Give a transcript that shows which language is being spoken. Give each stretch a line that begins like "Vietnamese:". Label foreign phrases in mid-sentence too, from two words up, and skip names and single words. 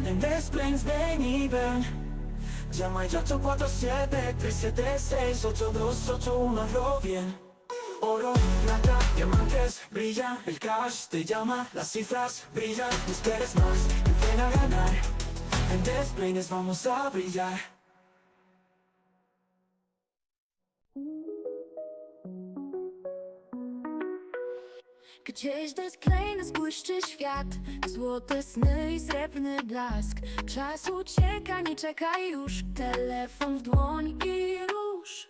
Spanish: En Desplaines ven y ven. Llama ya 847 376 8281, hazlo bien. Oro, plata, diamantes, brilla el cash, te llama, las cifras brillan, no esperes más, ven a ganar. En Desplaines vamos a brillar.
Polish: Gdzieś Desplaines błyszczy świat, złote sny i srebrny blask. Czas ucieka, nie czekaj już, telefon w dłoń i rusz.